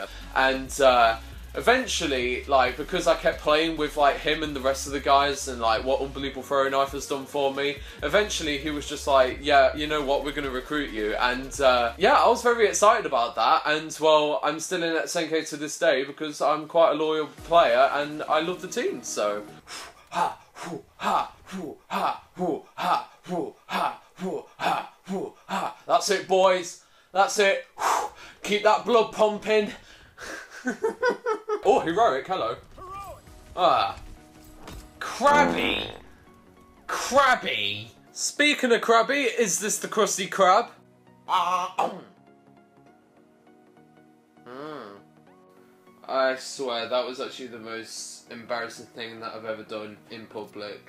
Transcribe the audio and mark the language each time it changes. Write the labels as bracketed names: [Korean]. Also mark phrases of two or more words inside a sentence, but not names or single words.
[English] And eventually, like, because I kept playing with, like, him and the rest of the guys and, like, what Unbelievable Throwing Knife has done for me, eventually he was just like, yeah, you know what, we're going to recruit you. And yeah, I was very excited about that, and, well, I'm still in XNK to this day because I'm quite a loyal player and I love the team, so ha, hoo, ha, hoo, ha, hoo, ha, hoo, ha, hoo, ha, hoo, ha. That's it, boys. That's it. Keep that blood pumping. Oh, heroic, hello. Ah. Crabby! Crabby! Speaking of Crabby, is this the Krusty Krab? I swear, that was actually the most embarrassing thing that I've ever done in public.